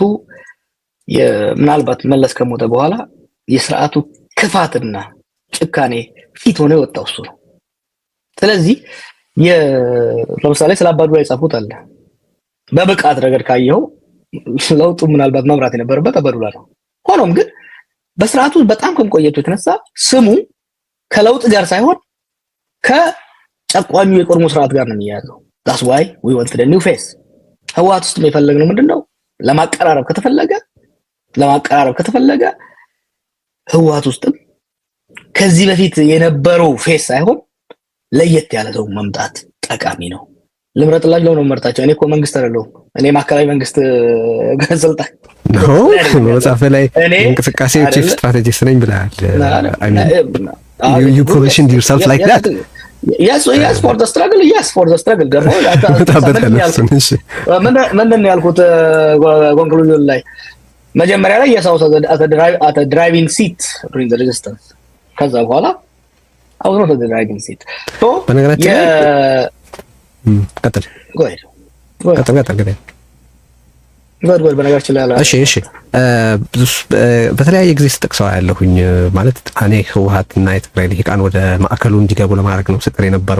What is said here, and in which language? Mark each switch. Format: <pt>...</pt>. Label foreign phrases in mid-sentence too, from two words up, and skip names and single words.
<am>ምናልባት መለስ ከሞተ በኋላ የስርዓቱ ክፋትና ጭካኔ ፊት ሆኖ የወጣው እሱ ነው። ስለዚህ ለምሳሌ ስለ አባዱላ የጻፉት አለ። በብቃት ረገድ ካየው ለውጡ ምናልባት መምራት የነበረበት አባዱላ ነው። ሆኖም ግን በስርዓቱ በጣም ከመቆየቱ የተነሳ ስሙ ከለውጥ ጋር ሳይሆን ከጨቋኙ የቆርሞ ስርዓት ጋር ነው የሚያያዘው።</am> <en>that's why we wanted a new face።</en> <am>ህወሓት ውስጥ የፈለግነው ምንድነው? ለማቀራረብ ከተፈለገ ህወሓት ውስጥም ከዚህ በፊት የነበረው ፌስ ሳይሆን ለየት ያለ ሰው መምጣት ጠቃሚ ነው። ልምረጥላችሁ ነው መርጣቸው። እኔ እኮ መንግስት አይደለሁም። እኔ ማዕከላዊ መንግስት ስልጣን ነው። መጽሐፍ ላይ እንቅስቃሴ</am> <en>chief strategist</en> <am>ነኝ ብለሃል።</am> <en>I mean you positioned yourself like that? yes for the struggle</en> <am>ደግሞ ምንድን ነው ያልኩት ኮንክሉዥን ላይ መጀመሪያ ላይ የሳው</am> <en>at a driving seat during the resistance</en> <am>ከዛ በኋላ</am> <en>I was not at the driving seat so</en> <am>በነገራችን ላይ ቀጥል በነገራችን ላይ እሺ በተለያየ ጊዜ ስጠቅሰው ያለሁኝ ማለት እኔ ህወሓትና የትግራይ ልሂቃን ወደ ማዕከሉ እንዲገቡ ለማድረግ ነው ስጥር የነበረው</am>